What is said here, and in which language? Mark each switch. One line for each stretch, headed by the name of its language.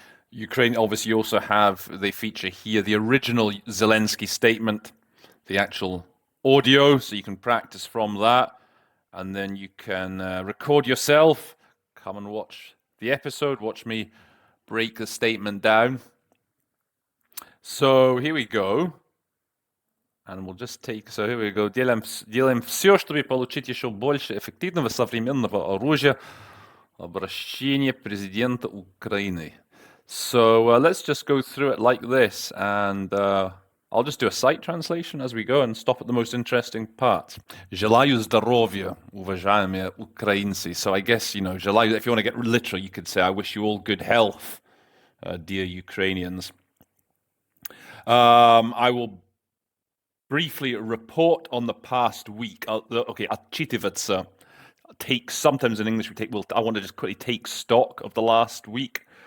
English: Ukraine, obviously, you also they feature here the original Zelensky statement, the actual audio, so you can practice from that. And then you can record yourself, come and watch the episode, watch me break the statement down. So here we go. And we'll just so here we go.
Russian: Делаем все, чтобы получить еще больше эффективного современного оружия обращения президента Украины.
English: So let's just go through it like this, and I'll just do a sight translation as we go and stop at the most interesting part.
Russian: Желаю здоровья, уважаемые украинцы.
English: So I guess, желаю, if you want to get literal, you could say, I wish you all good health, dear Ukrainians. I will briefly report on the past week. Okay, отчитываться. Sometimes in English I want to just quickly take stock of the last week.